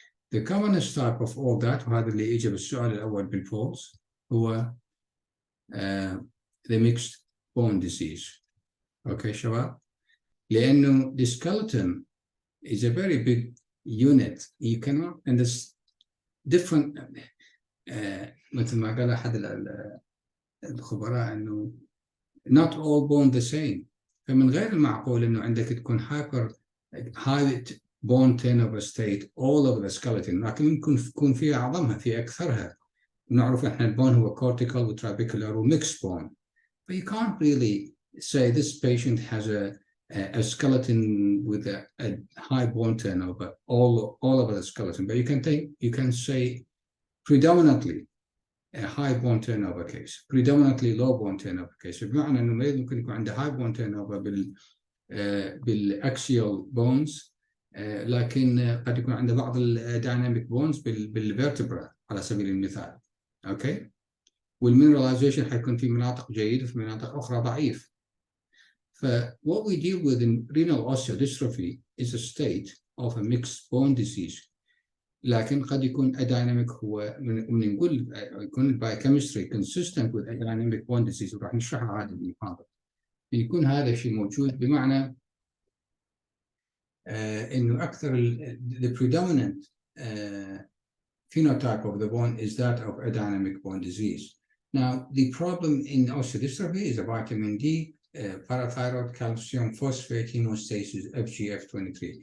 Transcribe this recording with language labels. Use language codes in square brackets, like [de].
[en] The commonest type of all that, [ar] وهذا اللي يجي بالسؤال الأول بالفولس, هو [en] the mixed bone disease. Okay, [ar] شباب? لأنه [en] the skeleton is a very big unit. You cannot, and there's different, [ar] مثل ما قال أحد الخبراء إنه [en] not all bone the same. [ar] فمن غير المعقول إنه عندك تكون [en] high bone turnover state all over the skeleton، [ar] لكن ممكن يكون في أعظمها في أكثرها. نعرف إحنا البون هو cortical وtrabecular وmixed bone. [en] But you can't really say this patient has a skeleton with a high bone turnover all over the skeleton. But you can say predominantly a high bone turnover case, predominantly low bone turnover case. [ar] بمعنى إنه المريض ممكن يكون عنده high bone turnover بالاكسيال bones، لكن قد يكون عنده بعض الدايناميك بونز بالفيرتبرا على سبيل المثال. اوكي، والمينراليزيشن حيكون في مناطق جيد وفي مناطق اخرى ضعيف. [en] what we deal with in renal osteodystrophy is a state of a mixed bone disease. [ar] لكن قد يكون adynamic هو من نقول يكون [en] biochemistry consistent with adynamic bone disease، [ar] وراح نشرحها هذه المحاضرة. يكون هذا الشيء موجود بمعنى إنه أكثر [en] the predominant phenotype of the bone is that of adynamic bone disease. Now, the problem in osteodystrophy is a vitamin D, parathyroid, calcium, phosphate, hemostasis, FGF23.